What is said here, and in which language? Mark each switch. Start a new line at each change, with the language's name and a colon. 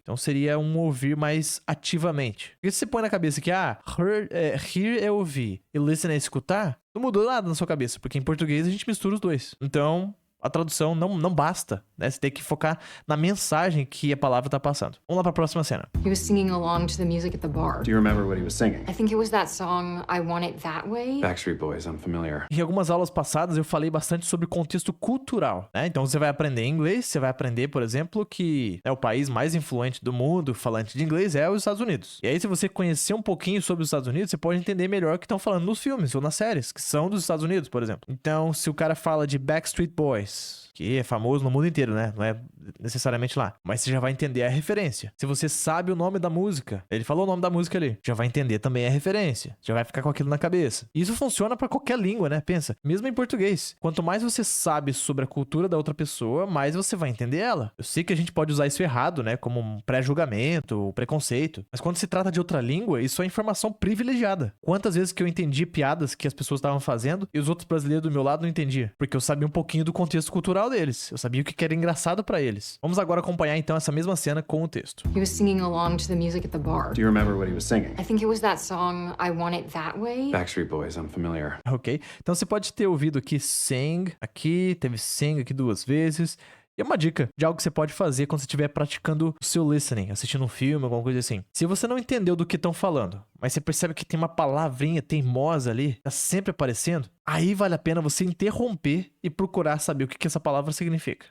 Portuguese: Então seria um ouvir mais ativamente. Porque se você põe na cabeça que, hear é ouvir e listen é escutar, não mudou nada na sua cabeça, porque em português a gente mistura os dois. Então, a tradução não basta, né? Você tem que focar na mensagem que a palavra tá passando. Vamos lá pra próxima cena.
English: He was singing along to the music at the bar. Do you remember what he was singing? I think it was that song, I Want It That Way. Backstreet Boys, I'm familiar.
Portuguese: Em algumas aulas passadas eu falei bastante sobre contexto cultural, né? Então você vai aprender inglês, você vai aprender, por exemplo, que o país mais influente do mundo falante de inglês é os Estados Unidos. E aí se você conhecer um pouquinho sobre os Estados Unidos, você pode entender melhor o que estão falando nos filmes ou nas séries, que são dos Estados Unidos, por exemplo. Então se o cara fala de Backstreet Boys, Boys, que é famoso no mundo inteiro, né? Não é necessariamente lá. Mas você já vai entender a referência. Se você sabe o nome da música, ele falou o nome da música ali, já vai entender também a referência. Já vai ficar com aquilo na cabeça. E isso funciona pra qualquer língua, né? Pensa, mesmo em português. Quanto mais você sabe sobre a cultura da outra pessoa, mais você vai entender ela. Eu sei que a gente pode usar isso errado, né? Como um pré-julgamento, preconceito. Mas quando se trata de outra língua, isso é informação privilegiada. Quantas vezes que eu entendi piadas que as pessoas estavam fazendo e os outros brasileiros do meu lado não entendiam? Porque eu sabia um pouquinho do contexto cultural deles. Eu sabia o que era engraçado pra eles. Vamos agora acompanhar então essa mesma cena com o texto.
English: He was singing along to the music at the bar. Do you remember what he was singing? I think it was that song, I Want It That Way. Backstreet Boys, I'm familiar. Ok?
Portuguese: Então você pode ter ouvido aqui sing, aqui, teve sing aqui 2 vezes. E é uma dica de algo que você pode fazer quando você estiver praticando o seu listening, assistindo um filme, alguma coisa assim. Se você não entendeu do que estão falando, mas você percebe que tem uma palavrinha teimosa ali, tá sempre aparecendo, aí vale a pena você interromper e procurar saber o que essa palavra significa.